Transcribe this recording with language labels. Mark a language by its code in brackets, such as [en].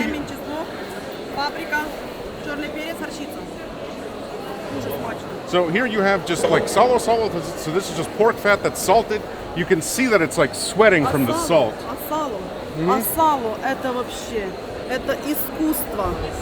[uk] лемін, чеснок, паприка, чорний перець, горчиця. Дуже смачно. [en] so here you have just like salo. So this is just pork fat that's salted. You can see that it's like sweating from the salt. [ru] А сало это вообще, это искусство.